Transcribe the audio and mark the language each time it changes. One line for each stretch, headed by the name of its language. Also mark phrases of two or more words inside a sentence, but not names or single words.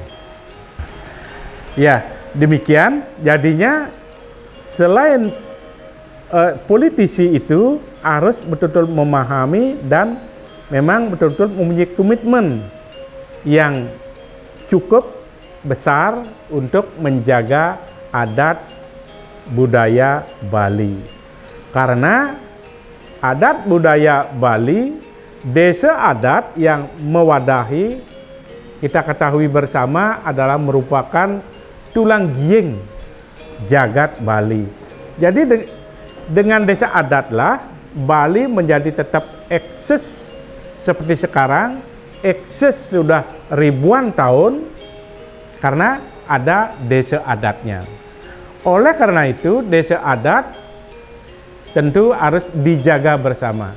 Indonesian: Ya, demikian jadinya selain politisi itu harus betul-betul memahami dan memang betul-betul mempunyai komitmen yang cukup besar untuk menjaga adat budaya Bali. Karena adat budaya Bali, desa adat yang mewadahi, kita ketahui bersama adalah merupakan tulang giing jagat Bali. Jadi dengan desa adatlah Bali menjadi tetap eksis seperti sekarang, eksis sudah ribuan tahun karena ada desa adatnya. Oleh karena itu desa adat tentu harus dijaga bersama.